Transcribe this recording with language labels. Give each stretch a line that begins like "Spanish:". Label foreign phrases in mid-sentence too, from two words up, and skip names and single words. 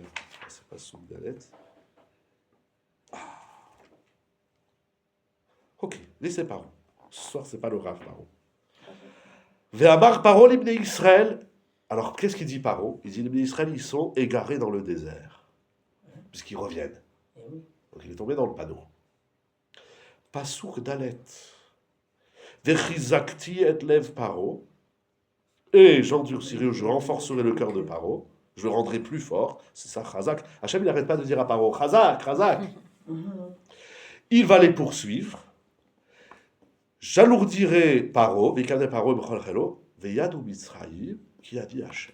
French: C'est pas sous Dalet. Ok, laissez Paro. Ce soir, c'est pas le Rav Paro.
Hebrew: ויאמר פרעה לבני ישראל.
French: Alors, qu'est-ce qu'il dit Paro? Il dit les Israël, ils sont égarés dans le désert. Puisqu'ils reviennent. Eh oui. Donc, il est tombé dans le panneau.
Hebrew: פסוק ד. וחזקתי את לב פרעה.
French: Et j'endurcirai, je renforcerai le cœur de Paro. Je le rendrai plus fort. C'est ça, Chazak. Hachem, il n'arrête pas de dire à Paro,
Hebrew: חזק, חזק.
French: Il va les poursuivre.
Hebrew: J'alourdirai Paro, ויקנה פרעה, בכל חילו, וידעו מצרים,
French: qui a dit Hachem.